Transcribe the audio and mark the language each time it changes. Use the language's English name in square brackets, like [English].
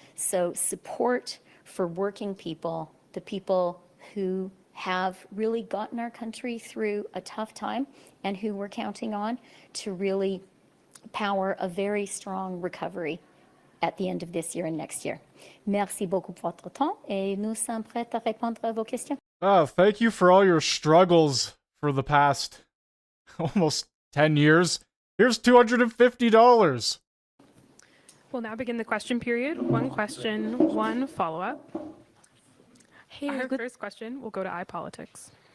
[English] So support for working people, the people who have really gotten our country through a tough time and who we're counting on to really power a very strong recovery at the end of this year and next year. [French] Merci beaucoup pour votre temps et nous sommes prêts à répondre à vos questions. [English] Oh, thank you for all your struggles for the past almost 10 years. Here's $250. We'll now begin the question period. One question, one follow-up. Hey, Our first question will go to iPolitics.